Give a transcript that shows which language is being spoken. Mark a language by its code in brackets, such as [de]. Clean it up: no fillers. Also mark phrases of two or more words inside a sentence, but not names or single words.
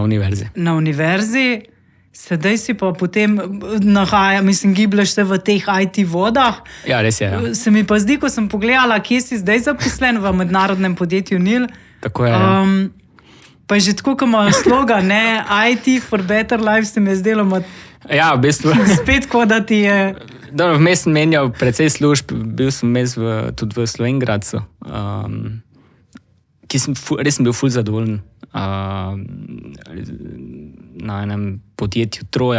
[sl] univerzi. Sedaj si pa potem giblješ se v teh IT vodah. Ja, res je. Ja. Se mi pa zdi, ko sem pogledala, kje si zdaj zaposlen v mednarodnem podjetju NIL. Tako je. Pa je že tako, ko ima slogan, ne, [en] IT for better life, [sl] se mi je zdelo. Ja, v bistvu. Spet, ko da ti je... Dobro, vmes sem menjal precej služb, bil sem vmes tudi v Slovenjgradcu, res sem bil ful zadovoljen. Na enem podjetju Troja.